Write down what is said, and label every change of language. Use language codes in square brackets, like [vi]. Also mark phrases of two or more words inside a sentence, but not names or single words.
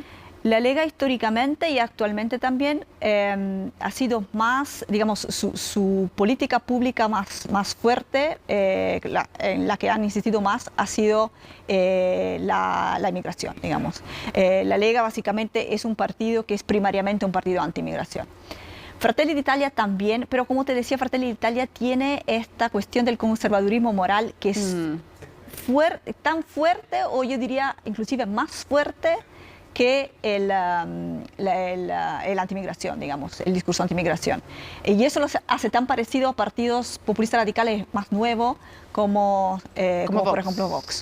[es] La Lega históricamente y actualmente también ha sido más, digamos, su política pública más fuerte, en la que han insistido más, ha sido la inmigración, digamos. La Lega básicamente es un partido que es primariamente un partido anti-inmigración. Fratelli d'Italia también, pero como te decía, Fratelli d'Italia tiene esta cuestión del conservadurismo moral que es tan fuerte, o yo diría inclusive más fuerte que el antimigración, digamos, el discurso antimigración. Y eso lo hace tan parecido a partidos populistas radicales más nuevos como por ejemplo Vox.